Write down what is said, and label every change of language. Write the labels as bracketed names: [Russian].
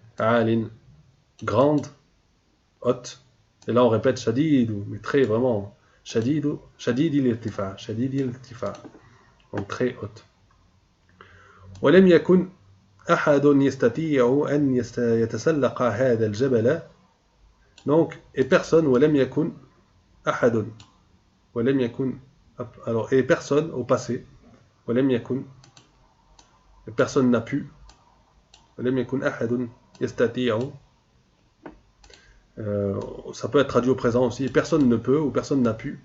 [Arabic] عال, [French] grande, haute. Et là on répète [Arabic] شديد, [French] mais très vraiment. [Arabic] شديد الارتفاع, شديد الارتفاع, [French] donc très haute. [Arabic] ولم يكن أحد يستطيع أن يتسلق هذا الجبل. [French] Donc, et personne, [Arabic] ولم يكن أحد, ولم يكن, [French] alors, et personne au passé, ولم يكن, et personne n'a pu, [Arabic] ولم يكن أحد يستطيع, [French] ça peut être traduit au présent aussi, et personne ne peut ou personne n'a pu.